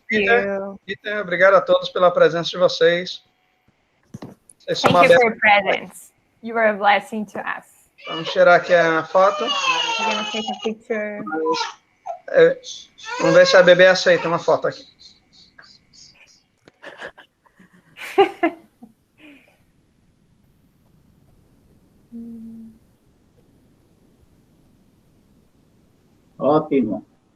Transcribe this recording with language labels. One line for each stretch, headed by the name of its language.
Portuguese: Peter, obrigado a todos pela presença de vocês.
English: Thank you for your presence. You were a blessing to us.
Portuguese: Vamos tirar aqui a foto.
English: We're going to take a picture.
Portuguese: Vamos ver se a bebê aceita uma foto aqui. Ótimo.